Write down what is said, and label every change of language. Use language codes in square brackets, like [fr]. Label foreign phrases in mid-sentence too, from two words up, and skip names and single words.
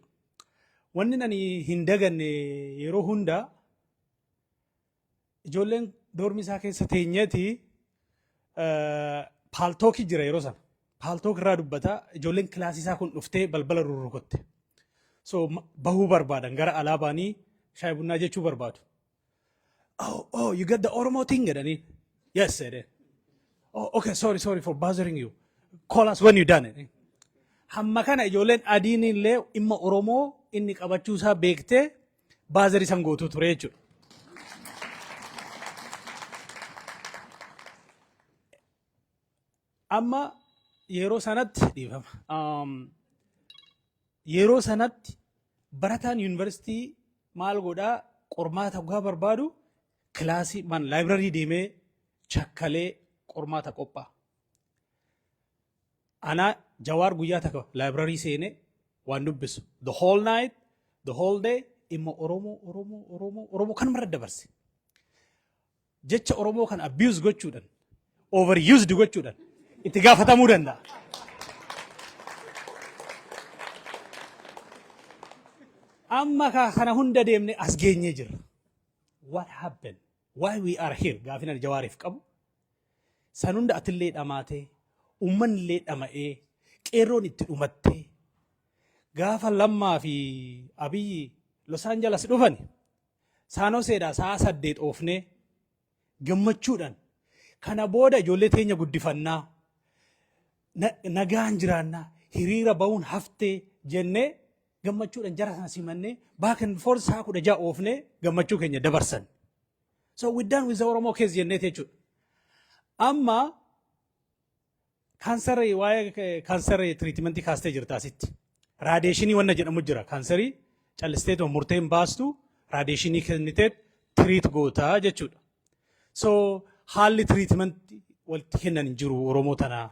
[om] Wanni ani hin daganne yeroo hunda ijoolleen doormi isaa keessa teenyeeti paaltookii jira yeroo sana. Paaltook irraa dubbataa ijoolleen kilaasii isaa kun dhuftee balbala rurrukutte. So bahuu barbaadan gara alaabaanii shaayii bunnaa jechuu barbaadu. [en] Oh, you get the Oromo thing jedhanii. Yes, said. Oh, okay, sorry for bothering you. Call us when you're done. [om] Hamma kana ijoolleen adiin illee imma Oromoo inni qabachuu isaa beektee baazarii san gootuu ture jechuudha. Amma yeroo sanatti dhiifama. Yeroo sanatti barataan yuunivarsiitii maal godhaa qormaata gaa barbaadu kilaasii laayibrarii deemee chakkalee qormaata qophaa'a. Anaa jawaar guyyaa takka laayibrarii seenee waan dubbisu [en] the whole night the whole day [om] imma Oromoo kan mara dabarse. Jecha Oromoo kan abuse gochuudhaan overused gochuudhaan itti gaafatamuu danda'a. Amma kana hunda deemne as geenyee jirra. [en] What happened? Why we are here? [om] Gaafina jawaariif qabu. San hunda atillee dhamaatee, uummanni illee dhama'ee, qeerroon itti dhumattee, gaafa Lammaa fi Abiyyi Los Angeles dhufani, Saanoseedhaa sa'a 8 oofnee gammachuudhaan kana booda ijoollee teenya guddifannaa, nagaan jiraannaa, hiriira ba'uun haftee jennee gammachuudhaan jara sana simannee [en] back and forth [om] sa'a 16 oofnee gammachuu keenya dabarsan. [en] So we done with the Oromo case [om] jennee jechuudha. Amma kaansarii waa'ee kaansarii tiriitimentii kaastee jirta asitti. Raadiyeeshinii wanna jedhamu jira. Kaansarii callisteetoo murteen baastu raadiyeeshinii kennitee tiriit gootaa jechuudha. So haalli tiriitimentii walitti kennan hin jiru Oromoo tanaa.